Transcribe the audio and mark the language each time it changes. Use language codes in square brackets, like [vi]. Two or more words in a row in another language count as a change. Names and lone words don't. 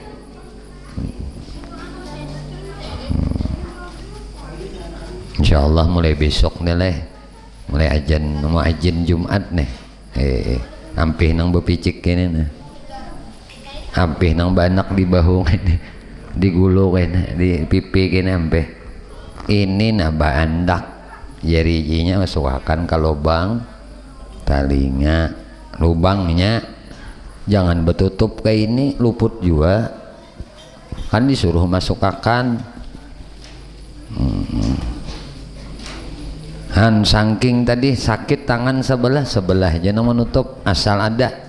[bjn] Insyaallah mulai besok nih leh, mulai mau ajan Jumat nih. Ampih nang bepicik kene nah. Ampih nang banak di bahu kene, di gulu kene, di pipi kene ampih. Ini baandak jari-jarinya masukkan ke lubang telinga. Lubangnya jangan betutup kayak ini, luput juga. [id] Kan disuruh masukkan. Saking tadi sakit tangan sebelah jangan menutup asal ada.